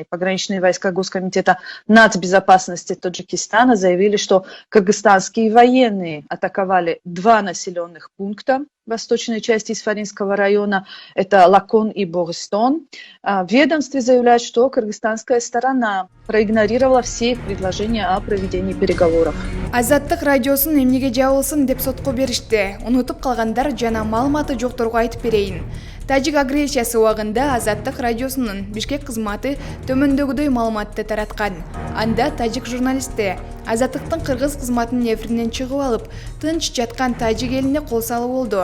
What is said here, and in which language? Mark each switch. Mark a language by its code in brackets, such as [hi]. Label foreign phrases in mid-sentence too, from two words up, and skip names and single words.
[ru] Пограничные войска Госкомитета нацбезопасности Таджикистана заявили, что кыргызстанские военные атаковали два населенных пункта в восточной части Исфаринского района, это Лакон и Богыстон. В ведомстве заявляют, что кыргызстанская сторона проигнорировала все их предложения о проведении переговоров. [ky] Азаттык радиосын эмнеге жабылсын деп сотко беришти. Унутуп калгандар жана маалыматы жокторго айтып берейин. Тажик агрессиясы убагында Азаттык радиосунун Бишкек кызматы төмөндөгүдөй маалыматты тараткан. Анда тажик журналисти Азаттыктын кыргыз кызматынын эфиринен чыгып алып, тынч жаткан тажик элине кол салуу болду.